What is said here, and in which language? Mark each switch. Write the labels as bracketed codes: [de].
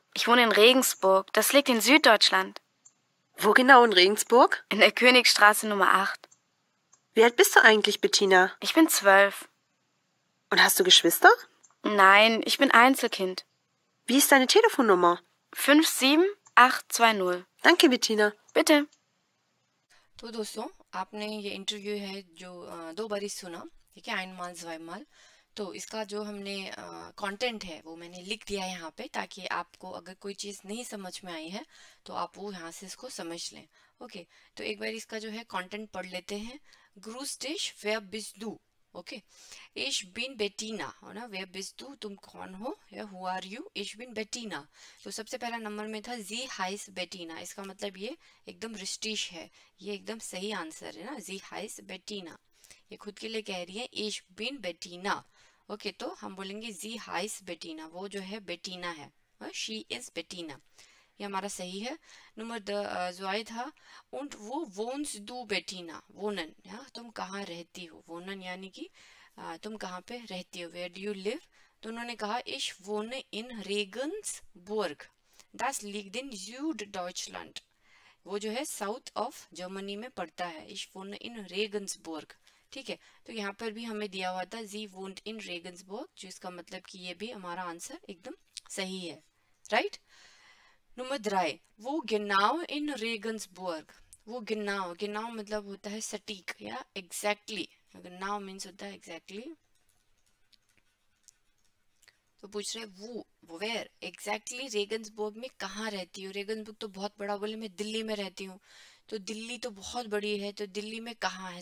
[de] Ich wohne in Regensburg. Das liegt in Süddeutschland. Wo genau in Regensburg? In der Königstraße Nummer 8. Wie alt bist du eigentlich, Bettina? Ich bin 12. Und hast du Geschwister? Nein, ich bin Einzelkind. Wie ist deine Telefonnummer? 57820. Danke, Bettina. Bitte. [hi] तो दोस्तों आपने ये interview है जो 2 बारी सुना, ठीक है, [de] einmal zweimal. [hi] तो इसका जो हमने कंटेंट है वो मैंने लिख दिया है यहाँ पे, ताकि आपको अगर कोई चीज़ नहीं समझ में आई है तो आप वो यहाँ से इसको समझ लें. ओके, तो एक बार इसका जो है कंटेंट पढ़ लेते हैं. [de] Grüß dich, wer bist du? [hi] Okay, [de] ich bin Bettina, [hi] हो ना, [de] wer bist du, [hi] तुम कौन हो, या [en] who are you, [hi] ich bin Bettina. तो सबसे पहला नंबर में था [de] sie heißt Bettina. [hi] इसका मतलब ये एकदम रिस्टिश है, ये एकदम सही आंसर है ना. [de] sie heißt Bettina, [hi] ये खुद के लिए कह रही है [de] ich bin Bettina. [hi] ओके, तो हम बोलेंगे [de] sie heißt Bettina, [hi] वो जो है बेटीना है, [en] she is Bettina. [hi] ये हमारा सही है. [de] Nummer 2 था und wo wohnst du Bettina? [hi] wohnen, ja, तुम कहाँ रहती हो? wohnen यानी कि तुम कहाँ पे रहती हो? [en] where do you live? [hi] तो उन्होंने कहा [de] ich wohne in Regensburg. Das liegt in Süddeutschland. [hi] वो जो है साउथ ऑफ जर्मनी में पड़ता है. [de] ich wohne in Regensburg. [hi] ठीक है, तो यहाँ पर भी हमें दिया हुआ था [de] sie wohnt in Regensburg, [hi] जो इसका मतलब कि ये भी हमारा आंसर एकदम सही है. राइट. नंबर 3, वो [de] genau in Regensburg. [hi] वो genau मतलब होता है सटीक या एग्जैक्टली. genau मीन्स होता है एग्जैक्टली. तो पूछ रहे वो [en] where exactly [hi] रेगन्सबर्ग में कहाँ रहती हो? रेगन्सबर्ग तो बहुत बड़ा. बोले मैं दिल्ली में रहती हूँ. तो दिल्ली तो बहुत बड़ी है, तो दिल्ली में कहाँ है?